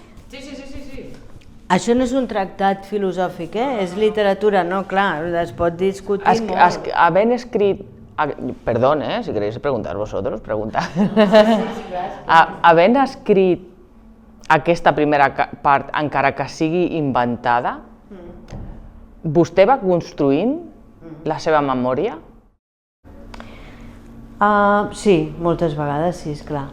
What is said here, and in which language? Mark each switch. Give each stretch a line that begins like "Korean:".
Catalan: Sí. Això no és un tractat filosòfic, és literatura, no? Clar, es pot discutir molt. Havent escrit...
Spanish: Perdón, si queréis preguntar vosotros, preguntad.
Catalan: Havent escrit aquesta primera part, encara que sigui inventada, vostè va construint la seva memòria? Sí, moltes vegades, sí, esclar.